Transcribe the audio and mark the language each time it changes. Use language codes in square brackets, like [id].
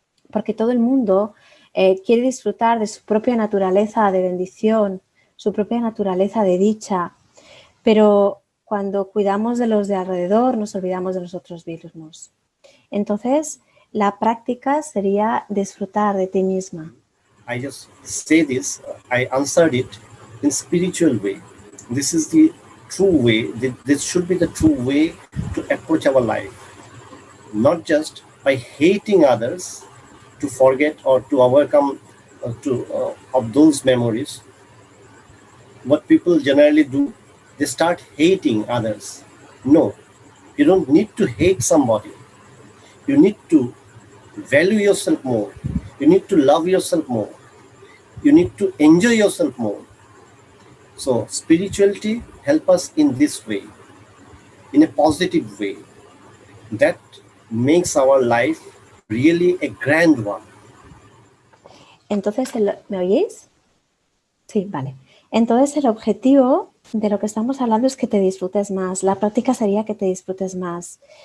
[es] Porque todo el mundo quiere disfrutar de su propia naturaleza de bendición, su propia naturaleza de dicha, pero cuando cuidamos de los de alrededor nos olvidamos de nosotros mismos. Entonces, la práctica sería disfrutar de ti misma. [en] I just say this, I answered it in spiritual way. This is the true way, this should be the true way to approach our life. Not just by hating others to forget or to overcome of those memories. What people generally do, they start hating others. No, you don't need to hate somebody. You need to value yourself more. You need to love yourself more. You need to enjoy yourself more. So spirituality helps us in this way, in a positive way. That makes our life really a grand one. [es] Entonces, ¿me oís? Sí, vale. Entonces el objetivo de lo que estamos hablando es que te disfrutes más. La práctica sería que te disfrutes más.